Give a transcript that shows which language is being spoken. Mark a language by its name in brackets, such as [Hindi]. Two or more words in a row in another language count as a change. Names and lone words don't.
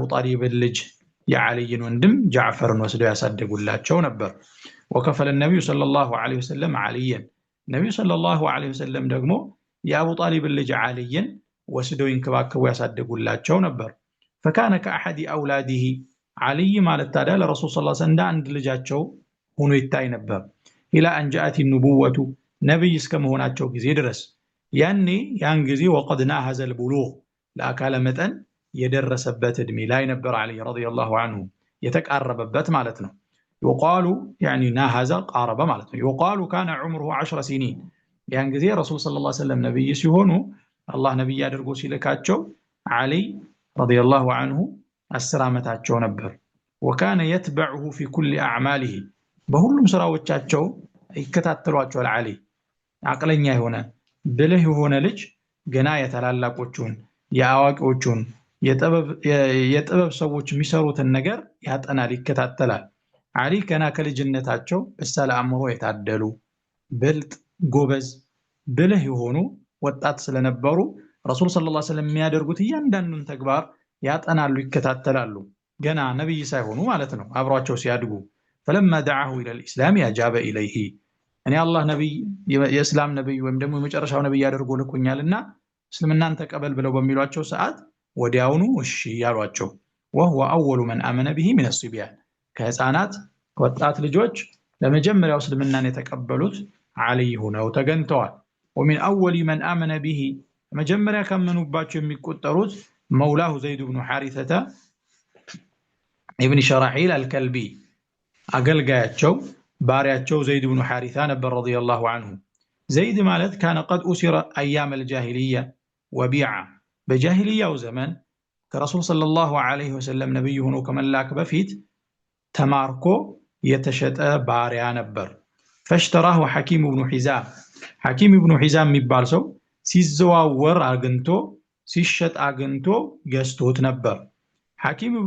[Amharic] ጣሊብ ልጅ የዓሊን ወንድም ጃዕፈርን ወስደው ያሳደጉላቸው ነበር። ወከፈለ [Arabic] النبي صلى الله عليه وسلم عليا [Amharic] ነብዩ [Arabic] صلى الله عليه وسلم [Amharic] ደግሞ የአቡ ጣሊብ ልጅ ዓሊን ወስደው ይንከባከቡ ያሳደጉላቸው ነበር። فكان [Arabic] كأحد أولاده علي [Amharic] ማለት ታዲያ ለረሱል [Arabic] صلى الله عليه وسلم [Amharic] እንደ አንድ ልጃቸው ሆኖ ይታይ ነበር። [Arabic] إلى أن جاءت النبوة [Amharic] ነብይ እስከመሆናቸው ጊዜ ድረስ ያን ጊዜ [Arabic] وقد ناهز البلوغ [Amharic] ለአካለ መጠን የደረሰበት እድሜ ላይ ነበር [Arabic] علي رضي الله عنه [Amharic] የተቃረበበት ማለት ነው። [Arabic] يقال يعني ناهز قارب [Amharic] ማለት ነው። [Arabic] يقال كان عمره 10 سنين [Amharic] ያን ጊዜ ረሱል [Arabic] صلى الله عليه وسلم [Amharic] ነብይ ሲሆኑ አላህ ነብይ አድርጎ ሲልካቸው [Arabic] علي رضي الله عنه [Amharic] 10 ዓመታቸው ነበር። [Arabic] وكان يتبعه في كل أعماله [Amharic] በሁሉም ስራዎቻቸው ይከታተሏቸዋል። علي አቅለኛ የሆነ ብልህ የሆነ ልጅ ገና የተላላቆቹን የአዋቂዎቹን የጥበብ ሰዎች የሚሰሩትን ነገር ያጠናል፣ ይከታተላል። علي ገና ከልጅነታቸው በሳል አእምሮ የታደሉ ብልጥ ጎበዝ ብልህ የሆኑ ወጣት ስለነበሩ ረሱል [Arabic] صلى الله عليه [Amharic] ወሰለም የሚያደርጉት እያንዳንዱን ተግባር ያጠናሉ፣ ይከታተላሉ። ገና ነብይ ሳይሆኑ ማለት ነው፣ አብሯቸው ሲያድጉ [Arabic] فلما دعاه الى الاسلام اجاب اليه [Amharic] እኔ አላህ ነብይ የእስላም ነብይ ወይም ደግሞ የመጨረሻው ነብይ ያደርጉ ልኩኛልና እስልምናን ተቀበል ብለው በሚሏቸው ሰዓት ወዲያውኑ እሺ ያሏቸው። [Arabic] وهو اول من امن به من الصبيان [Amharic] ከህፃናት ወጣት ልጆች ለመጀመሪያው እስልምናን የተቀበሉት علي ሆነው ተገኝተዋል። [Arabic] ومن اول من امن به [Amharic] መጀመሪያ ካመኑባቸው የሚቆጠሩት [Arabic] مولاه زيد بن حارثة [Amharic] ابن شراحيل الكلبي አገልጋያቸው ባሪያቸው ዘይድ ብኑ ሐሪሳ ነበር [Arabic] رضي الله عنه። [Amharic] ዘይድ ማለት [Arabic] كان قد أسر أيام الجاهلية وبيع [Amharic] በጃሂልያው ዘመን ከረሱል [Arabic] صلى الله عليه وسلم [Amharic] ነብይ ሆኖ ከመላክ በፊት ተማርኮ የተሸጠ ባሪያ ነበር። ፈሽተራሁ ሐኪም ብኑ ሒዛም ሐኪም ብኑ ሒዛም የሚባል ሰው ሲዘዋወር አግኝቶ ሲሸጥ አግኝቶ ገዝቶት ነበር። ሐኪም ብኑ